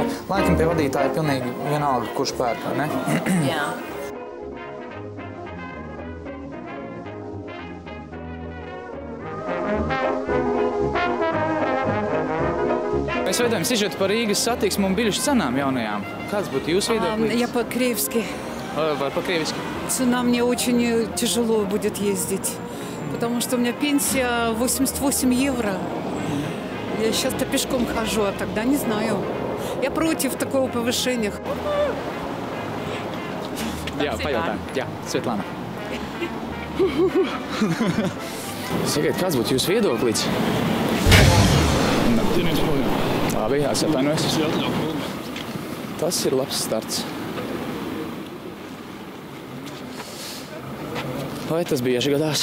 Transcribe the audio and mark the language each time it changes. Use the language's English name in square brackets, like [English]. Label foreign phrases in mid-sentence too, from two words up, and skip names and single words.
[Latvian] Laikam pie vadītāja pilnīgi vienalga, kurš pērk, vai ne? Jā. Mēs veidojam sižetu par Rīgas satiksmu un biļešu cenām jaunajām. Kāds būtu jūsu viedoklis? [Russian] Я по-киевски. По-киевски. Цена мне очень тяжело будет ездить, потому что у меня пенсия 88 евро. Я сейчас-то пешком хожу, а тогда не знаю. Я против такого повышения. [Latvian] Jā, pajautājam. Jā, Svetlana. Sakiet, kāds būtu jūsu viedoklis? Labi, atvainojos. Tas ir labs starts. Vai tas bieži gadās?